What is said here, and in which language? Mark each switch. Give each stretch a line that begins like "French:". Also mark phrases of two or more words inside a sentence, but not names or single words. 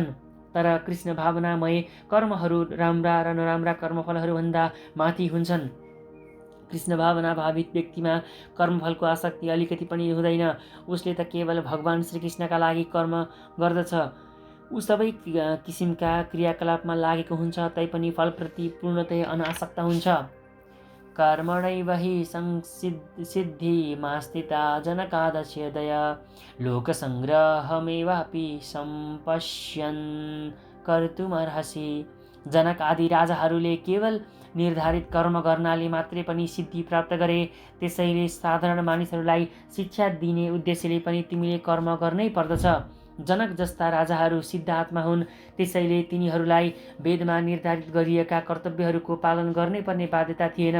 Nepali: तर कृष्ण भावनामय कर्महरू राम्रा र नराम्रा कर्मफलहरूभन्दा माथि हुन्छन्। कृष्ण भावना भावित व्यक्तिमा कर्मफलको आसक्ति अलिकति पनि हुँदैन। उसले त केवल भगवान श्रीकृष्णका लागि कर्म गर्दछ। ऊ सबै किसिमका क्रियाकलापमा लागेको हुन्छ, तैपनि फलप्रति पूर्णतया अनासक्त हुन्छ।
Sanskrit: कर्मणैव हि सिद्धिमास्थिता जनकादस्यदय लोकसङ्ग्रहमेवापि सम्पश्यन् कर्तुमर्हसि।
Nepali: जनक आदि राजाहरूले केवल निर्धारित कर्म गर्नाले मात्रै पनि सिद्धि प्राप्त गरे। त्यसैले साधारण मानिसहरूलाई शिक्षा दिने उद्देश्यले पनि तिमीले कर्म गर्नै पर्दछ। जनक जस्ता राजाहरू सिद्ध आत्मा हुन्, त्यसैले तिनीहरूलाई वेदमा निर्धारित गरिएका कर्तव्यहरूको पालन गर्नै पर्ने बाध्यता थिएन।